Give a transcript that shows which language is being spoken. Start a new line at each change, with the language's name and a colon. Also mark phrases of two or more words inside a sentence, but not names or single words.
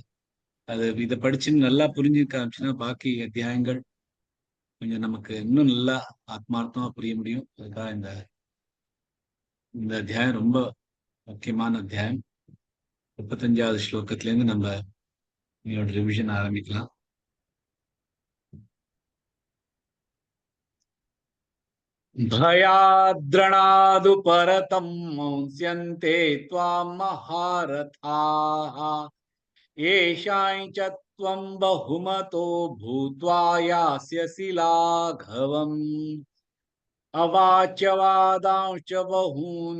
Tamil: அது இதை படிச்சுன்னு நல்லா புரிஞ்சு காமிச்சுன்னா பாக்கி அத்தியாயங்கள் கொஞ்சம் நமக்கு இன்னும் நல்லா ஆத்மார்த்தமா புரிய முடியும். அதுக்காக இந்த அத்தியாயம் ரொம்ப முக்கியமான அத்தியாயம். 35வது ஸ்லோகத்துல இருந்து நம்ம இதோட ரிவிஷன் ஆரம்பிக்கலாம்.
Sanskrit: भयाद्रणादु परतं मुंस्यन्ते त्वां महारथाः येषां च त्वं बहुमतो भूत्वा यास्यसि लाघवम् अवाच्यवादांश्च बहून्